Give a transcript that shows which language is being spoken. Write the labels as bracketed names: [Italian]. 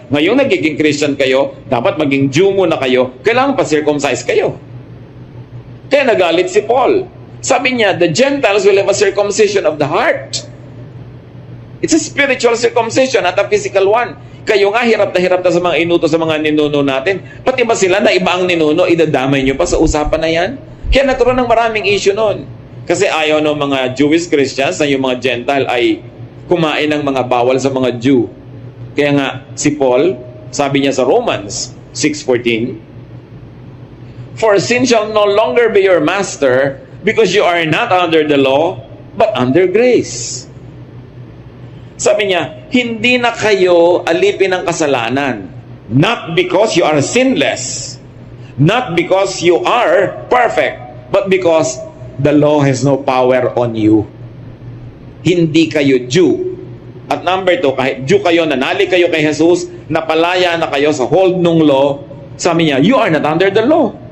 [Filipino] Ngayong nagiging Christian kayo, dapat maging Jew muna kayo, kailangan pa circumcised kayo. Kaya nagalit si Paul. Sabi niya, [English] the Gentiles will have a circumcision of the heart. It's a spiritual circumcision, not a physical one. [Filipino] Kayo nga, hirap na sa mga inuto sa mga ninuno natin. Pati ba sila na iba ang ninuno, idadamay nyo pa sa usapan na yan? Kaya nagkaroon ng maraming issue noon. Kasi ayaw ng mga Jewish Christians na yung mga Gentile ay kumain ng mga bawal sa mga Jew. Kaya nga, si Paul, sabi niya sa [English] Romans 6:14, for sin shall no longer be your master, because you are not under the law, but under grace. [Filipino] Sabi niya, hindi na kayo alipin ng kasalanan. [English] Not because you are sinless. Not because you are perfect. But because the law has no power on you. [Filipino] Hindi kayo Jew. At number 2, kahit Jew kayo, nanali kayo kay Jesus, napalaya na kayo sa hold ng law, sabi niya, [English] you are not under the law.